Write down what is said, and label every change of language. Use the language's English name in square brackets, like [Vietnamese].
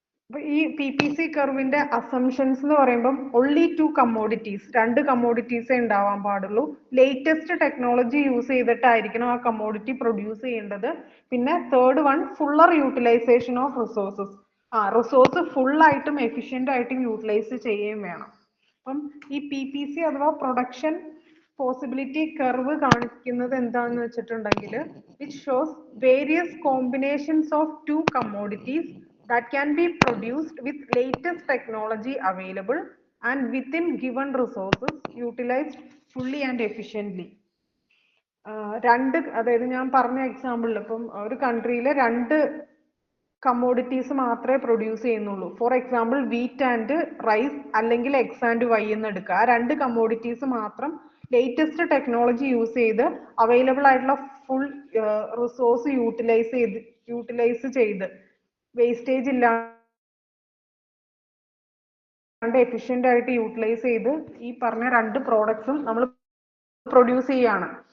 [Malayalam] അപ്പൊ ഈ PPC കർവിന്റെ അസംഷൻസ് എന്ന് പറയുമ്പോൾ [English] only two commodities, [Malayalam] രണ്ട് കമ്മോഡിറ്റീസേ ഉണ്ടാവാൻ പാടുള്ളൂ. ലേറ്റസ്റ്റ് ടെക്നോളജി യൂസ് ചെയ്തിട്ടായിരിക്കണം ആ കമ്മോഡിറ്റി പ്രൊഡ്യൂസ് ചെയ്യേണ്ടത്. പിന്നെ third one, Fuller utilisation of resources. Resource full ആയിട്ടും എഫിഷ്യന്റ് ആയിട്ടും യൂട്ടിലൈസ് ചെയ്യുകയും വേണം. അപ്പം ഈ PPC അഥവാ പ്രൊഡക്ഷൻ പോസിബിലിറ്റി കർവ് കാണിക്കുന്നത് എന്താണെന്ന് വെച്ചിട്ടുണ്ടെങ്കിൽ [English] which shows various combinations of two commodities that can be produced with latest technology available and within given resources utilized fully and efficiently. [Malayalam] രണ്ട്, അതായത് ഞാൻ പറഞ്ഞ എക്സാമ്പിളിൽ ഇപ്പം ഒരു കൺട്രിയിൽ രണ്ട് കമ്മോഡിറ്റീസ് മാത്രമേ പ്രൊഡ്യൂസ് ചെയ്യുന്നുള്ളൂ. [English] for example wheat and rice [Malayalam] അല്ലെങ്കിൽ [English] X and Y [Malayalam] എന്ന് എടുക്കുക. ആ രണ്ട് കമ്മോഡിറ്റീസ് മാത്രം ലേറ്റസ്റ്റ് ടെക്നോളജി യൂസ് ചെയ്ത് അവൈലബിൾ ആയിട്ടുള്ള ഫുൾ റിസോഴ്സ് യൂട്ടിലൈസ് ചെയ്ത് വേസ്റ്റേജ് ഇല്ലാണ്ട് എഫിഷ്യന്റ് ആയിട്ട് യൂട്ടിലൈസ് ചെയ്ത് ഈ പറഞ്ഞ രണ്ട് പ്രോഡക്ട്സും നമ്മൾ പ്രൊഡ്യൂസ് ചെയ്യാണ്.